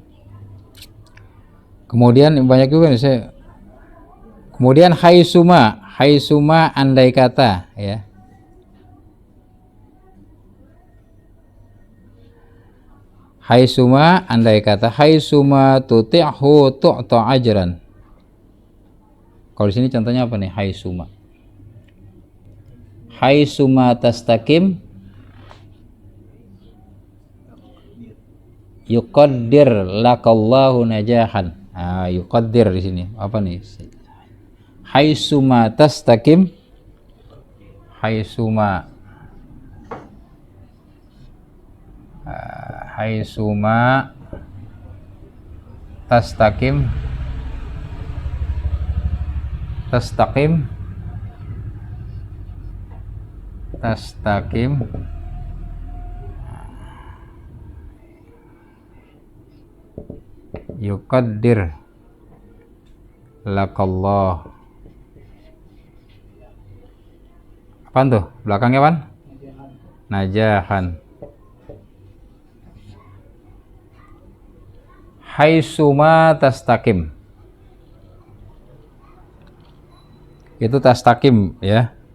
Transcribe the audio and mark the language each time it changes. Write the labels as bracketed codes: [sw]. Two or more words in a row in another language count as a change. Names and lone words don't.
[id] Kemudian banyak juga nih saya. Kemudian [ar] حيثما حيثما [id] andai kata, ya. [ar] Haitsuma [id] andai kata, [ar] حيثما تطعه تؤت أجرا. [id] Kalau di sini contohnya apa nih? [ar] Haitsuma. حيثما تستقم يقدر لك الله نجاحا. [id] Ah, yuqaddir di sini. Apa nih? [ar] حيثما تستقم، حيثما حيثما تستقم، تستقم، تستقم، يقدر لك الله. [id] Apaan tuh? Belakangnya apaan? [ar] نجاحا. حيثما تستقم. [id] Itu tastaqim, ya.